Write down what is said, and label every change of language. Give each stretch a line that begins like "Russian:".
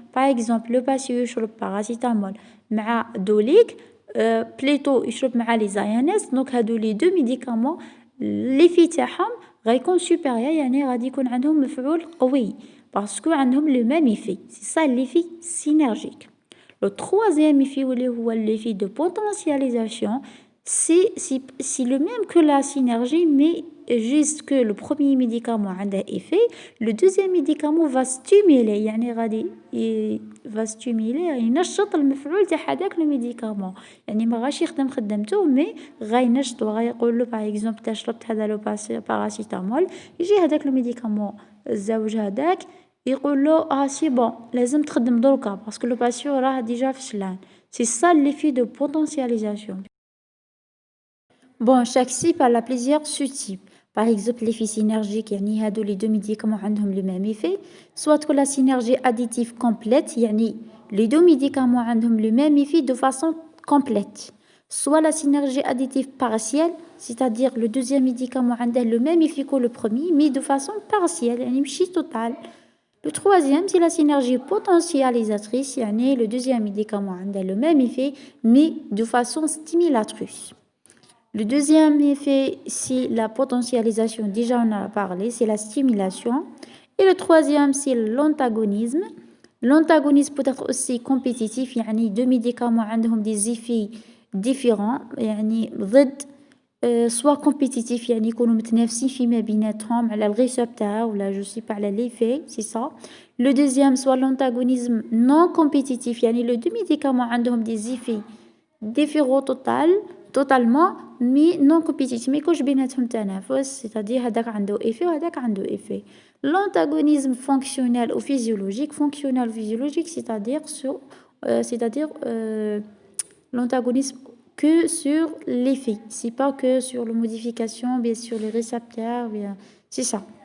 French: Par exemple, le patient يشرب paracétamol مع دوليك plutôt يشرب مع les INS. Donc هادو les deux médicaments l'effet
Arabic: تاعهم غيكون
French: supérieur
Arabic: يعني غادي يكون عندهم مفعول قوي
French: parce que عندهم le même effet. C'est ça l'effet synergique. Le troisième effet هو l'effet de potentialisation. C'est le même que la synergie, mais juste que le premier médicament a un effet, le deuxième médicament va stimuler,
Arabic: يعني غادي va stimuler ينشط المفعول تاع هذاك لو ميديكامون، يعني ما غاش يخدم خدمته مي غينشط وغيقول له باغ اكزومبل تا شربت هذا لو باراسيتامول، يجي هذاك لو ميديكامون الزوج هذاك يقول له سي بون لازم تخدم دروكا باسكو لو باسيون راه ديجا فشلان.
French: C'est ça l'effet de potentialisation. Bon, chaque type a plusieurs sous-types. Par exemple, l'effet synergique, يعني هادو les deux médicaments عندهم le même effet. Soit que la synergie additive complète, يعني les deux médicaments عندهم le même effet de façon complète. Soit la synergie additive partielle, c'est-à-dire le deuxième médicament عنده le même effet que le premier, mais de façon partielle,
Arabic: يعني ماشي
French: totale. Le troisième, c'est la synergie potentialisatrice, يعني le deuxième médicament عنده le même effet, mais de façon stimulatrice. Le deuxième effet, c'est la potentialisation. Déjà, on en a parlé, c'est la stimulation. Et le troisième, c'est l'antagonisme. L'antagonisme peut être aussi compétitif. يعني deux médicaments عندهم des effets différents.
Arabic: يعني ضد
French: soit compétitif
Arabic: يعني يكونوا متنافسين فيما بيناتهم على الريسبتور ولا
French: je sais pas
Arabic: على
French: l'effet, c'est ça. Le deuxième, soit l'antagonisme non compétitif. يعني les deux médicaments عندهم des effets différents totalement mais non compétitif
Arabic: ما يكونش بيناتهم تنافس
French: c'est-à-dire
Arabic: هذاك عنده
French: effet
Arabic: وهذاك عنده
French: effet. L'antagonisme fonctionnel ou physiologique c'est-à-dire l'antagonisme que sur l'effet, c'est pas que sur la modification bien sur les récepteurs bien c'est ça.